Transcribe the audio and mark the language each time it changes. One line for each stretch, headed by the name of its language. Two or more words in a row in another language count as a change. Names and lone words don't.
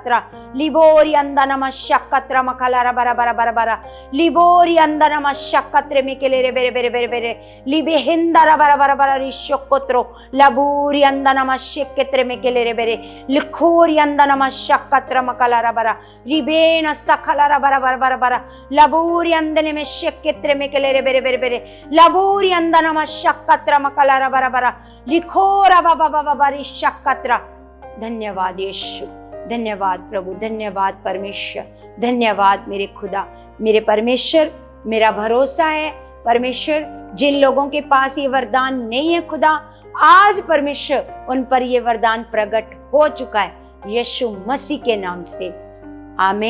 Hindi: लिबोरी अंदनम शक्कत्र मकला बरा बरा बरा बरा लिबोरी अंदनम शक्कत्रे मिकेले रे बेरे बेरे बेरे बेरे लिबे हिंदरा बरा बरा बरा रिशक्कत्रो लबूरी अंदनम शक्कत्रे मिकेले रे बेरे लिखोरी अंदनम शक्कत्र मकला बरा रिबेन सखला बरा बरा बरा बरा लबूरी अंदने में शक्कत्रे मिकेले रे बेरे बेरे बेरे लबूरी अंदनम शक्कत्र मकला बरा बरा लिखोरा बाबा बाबा बारी शक्कत्र। धन्यवाद यीशु, धन्यवाद प्रभु, धन्यवाद परमेश्वर, धन्यवाद मेरे खुदा, मेरे परमेश्वर। मेरा भरोसा है परमेश्वर, जिन लोगों के पास ये वरदान नहीं है खुदा, आज परमेश्वर उन पर ये वरदान प्रकट हो चुका है यीशु मसीह के नाम से।